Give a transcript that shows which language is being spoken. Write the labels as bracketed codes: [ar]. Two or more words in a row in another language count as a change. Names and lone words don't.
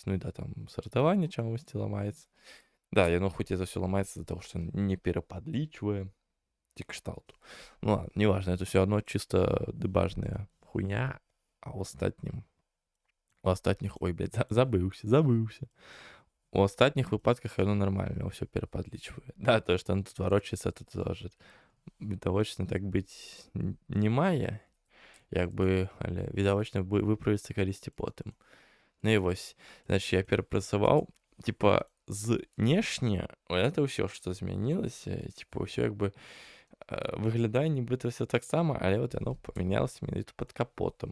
[be] Ну і да, там сартаванне чамусьці ламаецца. Да, яно хутчэй за ўсё ламаецца з-за таго, што не перападлічвае ці кшталту. [ru] Ну ладно, [be] неважна, это ўсё адно чыста дэбажная хуйня, а у астатніх, ой, блядь, забыўся. У астатніх выпадках яно нармальна ўсё перападлічвае. Да, тое, што оно тут варочаецца, [ru] это тоже [be] відавочна так быць не мае, як бы, але відавочна выправіцца калісьці потым. Ну і вось, значит, я перапрацаваў, типа, знешне это ўсё, што змянілася, типа, ўсё як бы выглядае нібыта ўсё таксама, але вот яно памянялася менавіта пад капотам.